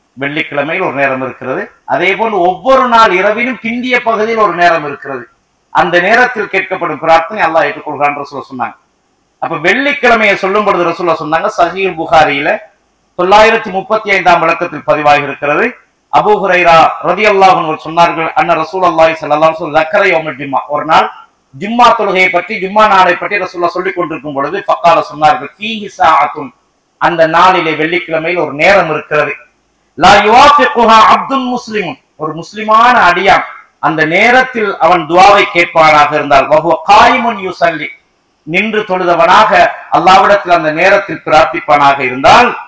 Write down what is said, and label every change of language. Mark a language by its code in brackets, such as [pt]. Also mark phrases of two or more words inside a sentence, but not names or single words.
[ta] வெள்ளிக்கிழமையில் ஒரு நேரம் இருக்கிறது. அதே போல் ஒவ்வொரு நாள் இரவிலும் பிந்திய பகுதியில் ஒரு நேரம் இருக்கிறது. அந்த நேரத்தில் கேட்கப்படும் பிரார்த்தனை அல்லாஹ் ஏற்றுக்கொள்கிறான் ரசூலுல்லாஹ் சொன்னாங்க. அப்ப வெள்ளிக்கிழமையை சொல்லும் பொழுது ரசூலுல்லாஹ் சொன்னாங்க, சஹீஹ் புகாரியில 935ஆம் விளக்கத்தில் பதிவாகி இருக்கிறது. [ar] அபூ ஹுரைரா رضي الله عنه சொன்னார்கள், أن رسول الله صلى الله عليه وسلم ذكر يوم الجمعة, [ta] ஒரு நாள் ஜும்மா தொழுகையை பற்றி, ஜும்மா நாளை பற்றி ரசூலுல்லாஹ் சொல்லிக் கொண்டிருக்கும் பொழுது ஃபகால சொன்னார்கள், [ar] فيه ساعة, [ta] அந்த நாளிலே வெள்ளிக்கிழமையில் ஒரு நேரம் இருக்கிறது, [ar] لا يوافقها عبد مسلم, [ta] ஒரு முஸ்லிமான அடியான் அந்த நேரத்தில் அவன் துஆவை கேட்பானாக இருந்தால், [ar] وهو قائم يصلي, [ta] நின்று தொழுதவனாக அல்லாஹ்விடத்தில் அந்த நேரத்தில் பிரார்த்திப்பானாக இருந்தால்,